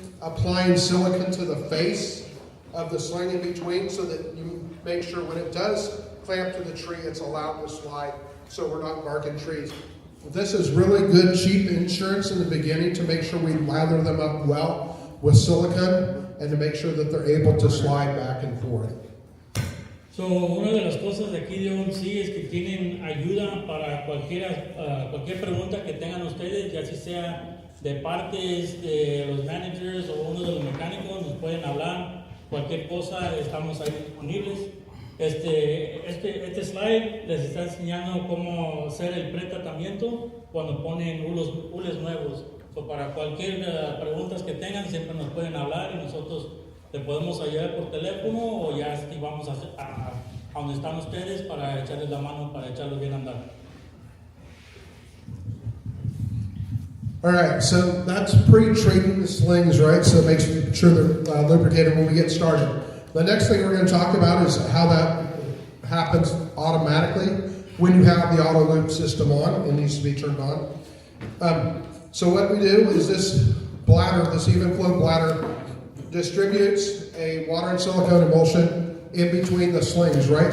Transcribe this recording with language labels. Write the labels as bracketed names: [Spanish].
[English] applying silicone to the face of the sling in between so that you make sure when it does clamp to the tree, it's allowed to slide so we're not barking trees. This is really good, cheap insurance in the beginning to make sure we lather them up well with silicone and to make sure that they're able to slide back and forth. [Spanish] So, una de las cosas de aquí de OMC es que tienen ayuda para cualquier pregunta que tengan ustedes, ya si sea de partes de los managers o uno de los mecánicos, nos pueden hablar, cualquier cosa, estamos ahí disponibles. Este slide les está enseñando cómo hacer el pretratamiento cuando ponen hules nuevos. So, para cualquier preguntas que tengan, siempre nos pueden hablar y nosotros le podemos ayudar por teléfono o ya si vamos a donde están ustedes para echarles la mano, para echarlos bien a andar. [English] All right, so that's pre-treating the slings, right? So it makes sure they're lubricated when we get started. The next thing we're going to talk about is how that happens automatically when you have the auto loop system on. It needs to be turned on. So what we do is this bladder, this even flow bladder, distributes a water and silicone emulsion in between the slings, right?